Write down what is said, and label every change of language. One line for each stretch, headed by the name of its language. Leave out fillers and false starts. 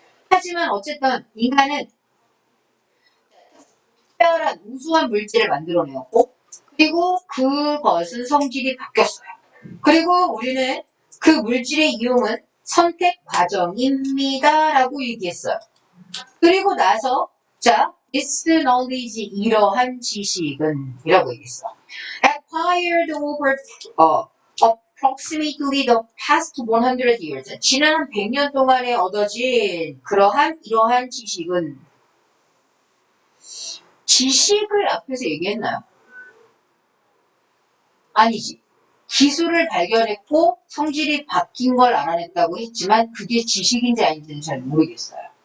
Korean: 하지만 어쨌든 인간은 특별한 우수한 물질을 만들어내었고 그리고 그것은 성질이 바뀌었어요. 그리고 우리는 그 물질의 이용은 선택 과정입니다 라고 얘기했어요. 그리고 나서 자
English: This knowledge,
Korean: 이러한 지식은 이라고 얘기했어.
English: Acquired over approximately the past 100 years.
Korean: 지난 100년 동안에 얻어진 이러한 지식은 지식을 앞에서 얘기했나요? 아니지. 기술을 발견했고 성질이 바뀐 걸 알아냈다고 했지만 그게 지식인지 아닌지는 잘 모르겠어요.